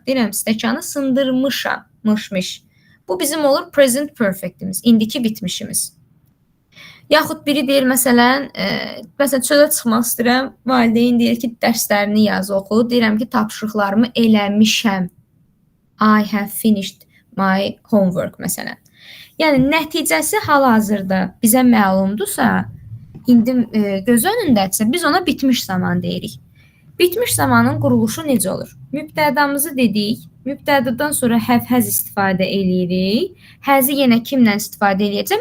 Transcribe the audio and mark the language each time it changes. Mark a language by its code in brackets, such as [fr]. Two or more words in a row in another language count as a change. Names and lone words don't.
[az] Deyirəm, stəkanı sındırmışam, mışmış. Bu bizim olur [en] present perfectimiz, [az] indiki bitmişimiz. Yaxud biri deyir, məsələn, çölə çıxmaq istəyirəm, valideyn deyir ki, dərslərini yaz, oxu. Deyirəm ki, tapşırıqlarımı eləmişəm. [en] I have finished my homework, [az] məsələn. Yəni, nəticəsi hal-hazırda bizə məlumdursa, indi göz önündədirsə, biz ona bitmiş zaman deyirik. Bitmiş zamanın quruluşu necə olur? Mübtədamızı dedik. Mübtədadan sonra [en] have has [az] istifadə eləyirik. Has'i yenə kimlə istifadə eləyəcəm?